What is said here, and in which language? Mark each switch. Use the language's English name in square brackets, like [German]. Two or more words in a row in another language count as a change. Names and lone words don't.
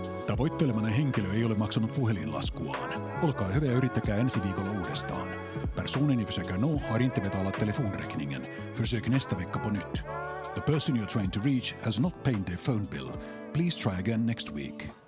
[Finnish] Tavoittelemanne henkilö ei ole maksanut puhelinlaskuaan. Olkaa hyvä ja yrittäkää ensi viikolla uudestaan. [Swedish] Personen ni försöker nå har inte betalat telefonräkningen. Försök nästa vecka på nytt. [English] The person you're trying to reach has not paid their phone bill. Please try again next week.